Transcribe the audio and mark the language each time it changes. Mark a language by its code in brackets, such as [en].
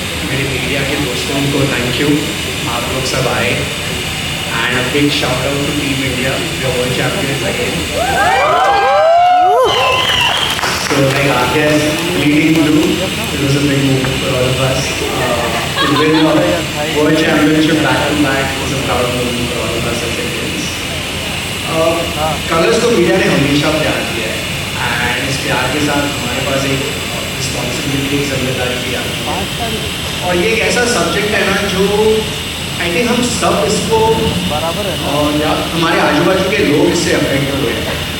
[hi] मेरे मीडिया के दोस्तों को [en] thank you, [hi] आप लोग सब आए। [en] And a big shout out to team India, the world champions again. So like Adya leading blue, it was a big moment for all of us. To win a world championship back to back was a proud moment for all of us as Indians. [hi] Colours को media ने हमेशा प्यार किया है and इस प्यार के साथ हमारे पास एक रिस्पॉन्सिबिलिटी, एक जिम्मेदारी भी आती है। और ये एक ऐसा सब्जेक्ट है ना जो [en] I think [hi] हम सब इसको बराबर है और या हमारे आजू बाजू के लोग इससे अफेक्ट हुए हैं।